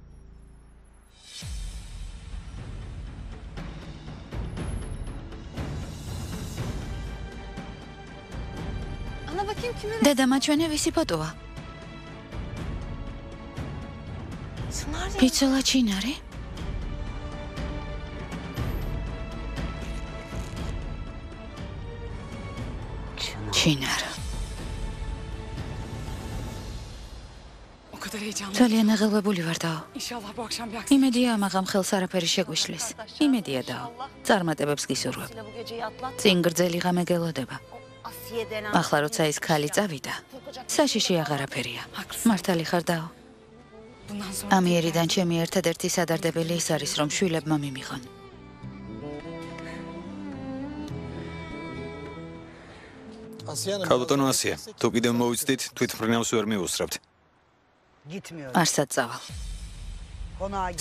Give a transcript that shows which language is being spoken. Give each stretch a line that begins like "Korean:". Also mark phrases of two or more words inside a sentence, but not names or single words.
Turkish: Ana bakayım kimin?
Georgian: დედა მაჩვენე ვისი ფოტოა?
Turkish: Çınar ya.
Georgian: პიცოლა ჩინარი? ჩინარ.
Turkish: O kadar heyecanlı.
Georgian: ძალიან აღელვებული ვარ დაო.
Turkish: İnşallah bu akşam bir aksilik.
Georgian: იმედია ამაღამ ხელს არაფერი შეგვიშლის. იმედია დაო. წარმატებებს გისურვებ.
Turkish: Bu geceyi atlat.
Georgian: წინ გრძელი ღამე გელოდება.
Turkish: Asiye denen.
Georgian: ახლა როცა ის ქალი წავიდა, საშიში აღარაფერია. მართალი ხარ დაო.
Turkish: Bundan sonra
Georgian: ამიერიდან ჩემი ერთადერთი სადარდებელი ის არის, რომ შვილებმა მიმიღონ. ქალბატონო ასია, თუ კიდევ მოვიცდით, თვითმფრინავს ვერ მივუსწრებთ.
Turkish: Gitmiyorum.
Georgian: არსად წავალ.
Turkish: Konağa git.